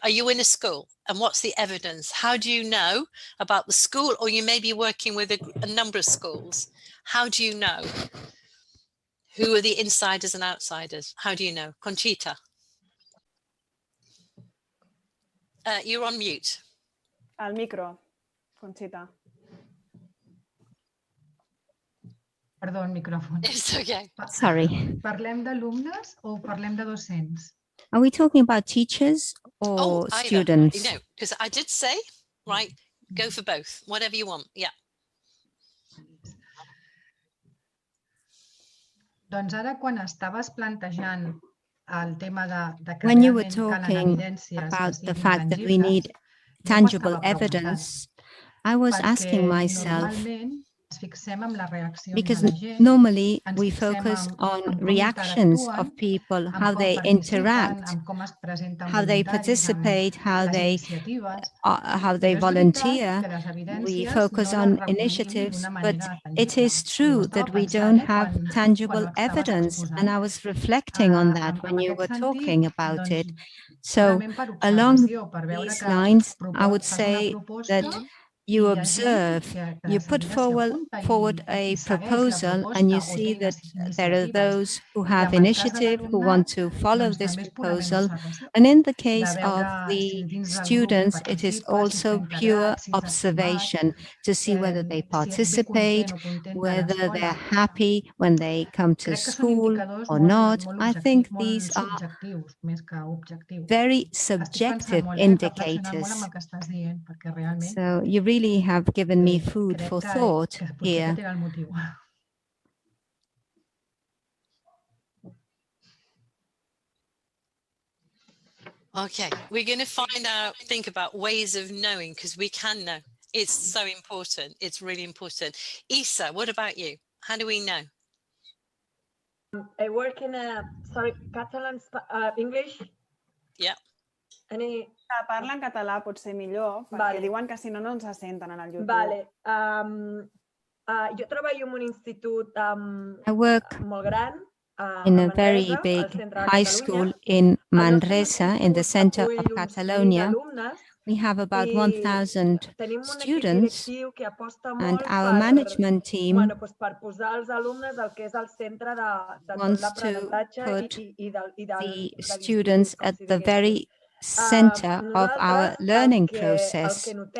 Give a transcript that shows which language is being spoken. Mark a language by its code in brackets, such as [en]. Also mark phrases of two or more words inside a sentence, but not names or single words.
[en] Are you in a school? And what's the evidence? How do you know about the school? Or you may be working with a number of schools. How do you know? Who are the insiders and outsiders? How do you know? Conchita. You're on mute. [ca] Al micro, Conchita. Perdó, el micròfon. [en] It's okay. Sorry. [ca] Parlem d'alumnes o parlem de docents? [en] Are we talking about teachers or students? No, because I did say, right, go for both, whatever you want. Yeah. [ca] Doncs ara, quan estaves plantejant el tema de que [en] when you were [ca] realment calen [en] talking [ca] evidències [en] about [ca] que [en] the [ca] siguin [en] fact that we need [ca] tangibles, [en] tangible [ca] jo m'estava [en] evidence, I was [ca] perquè [en] asking myself, [ca] normalment ens fixem en les reaccions [en] because [ca] de la gent, [en] normally [ca] ens [en] we [ca] fixem [en] focus [ca] en [en] on [ca] com [en] reactions [ca] interactuen, [en] of people, [ca] en [en] how [ca] com [en] they [ca] participen, [en] interact, [ca] en com es presenten [en] how they [ca] voluntaris, [en] participate, how [ca] les [en] they [ca] iniciatives. [en] volunteer. [ca] Però és veritat que les [en] We [ca] evidències [en] focus [ca] no [en] on [ca] les recollim [en] initiatives, [ca] d'una [en] but [ca] manera [en] it [ca] tangible. [en] is [ca] I ho [en] true [ca] estava [en] that we [ca] pensant, [en] don't have [ca] quan [en] tangible [ca] ho estaves [en] evidence, [ca] exposant. [en] and I was reflecting on that when [ca] En [en] you [ca] aquest [en] were [ca] sentit, [en] talking about [ca] doncs, [en] it. So [ca] purament per [en] along [ca] observació, per veure [en] these [ca] que [en] lines, I would [ca] fas una [en] say [ca] proposta [en] that [ca] i [en] you [ca] hi ha gent [en] observe, [ca] que [en] you [ca] de [en] put [ca] seguida s'hi apunta [en] forward [ca] i [en] a [ca] segueix la [en] proposal, and you [ca] proposta o [en] see [ca] té [en] that [ca] les [en] there are [ca] iniciatives. [en] those who [ca] I [en] have [ca] amb el cas de [en] initiative, who [ca] l'alumnat, [en] want to follow [ca] doncs [en] this [ca] també és purament [en] proposal. [ca] observació, [en] And in the [ca] de [en] case [ca] veure [en] of [ca] si [en] the [ca] dins del grup hi [en] students, it is [ca] participa, si està [en] also pure [ca] integrat, si és estimat, [en] observation to see whether they [ca] si és bé [en] participate, [ca] content o content de [en] whether they're [ca] l'escola. [en] happy when they come to [ca] Crec que són [en] school [ca] indicadors [en] or [ca] molt, [en] not. [ca] molt, [en] I think [ca] molt [en] these are [ca] subjectius més que objectius. [en] very [ca] Estic pensant [en] subjective [ca] molt, reflexionant molt [en] indicators. [ca] amb el que estàs dient, perquè realment [en] So you really have given me food [ca] crec [en] for [ca] que [en] thought [ca] potser [en] here. [ca] aquest era el motiu. [en] Okay, we're going to think about ways of knowing, because we can know. It's so important. It's really important. Isa, what about you? How do we know? I work in Catalan, English? Yeah. [ca] Parla en català pot ser millor, perquè diuen que si no, no ens senten en el YouTube. Vale. Jo treballo en un institut [en] I work [ca] molt gran, [en] in a very big high school in Manresa, in the center of Catalonia. We have about 1,000 students, and our management team wants to put the students at the very center of our learning process.